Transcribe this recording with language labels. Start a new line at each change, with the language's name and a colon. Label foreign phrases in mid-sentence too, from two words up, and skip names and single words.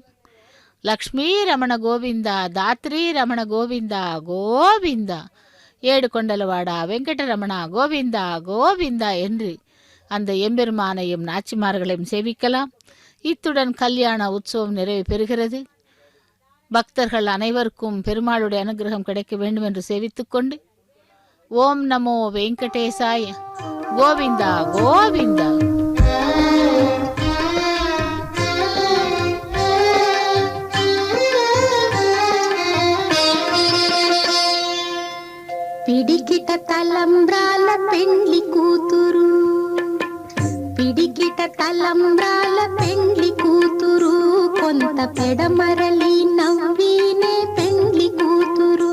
Tamil: லக்ஷ்மி ரமண கோவிந்தா தாத்ரி ரமண கோவிந்தா கோவிந்தா ஏடு கொண்டலவாடா வெங்கடரமணா கோவிந்தா கோவிந்தா என்று அந்த எம்பெருமானையும் நாச்சிமார்களையும் சேவிக்கலாம். இத்துடன் கல்யாண உற்சவம் நிறைவு பெறுகிறது. பக்தர்கள் அனைவருக்கும் பெருமாளுடைய அனுகிரகம் கிடைக்க வேண்டும் என்று சேவித்துக்கொண்டு ஓம் நமோ வெங்கடேசாய கோவிந்தா கோவிந்தா.
Telugu: పిడికిట తలంబ్రాల పెండ్లి కూతురు, పిడికిట తలంబ్రాల పెండ్లి కూతురు, కొంత పెడమరలి నవ్వినే పెండ్లి కూతురు.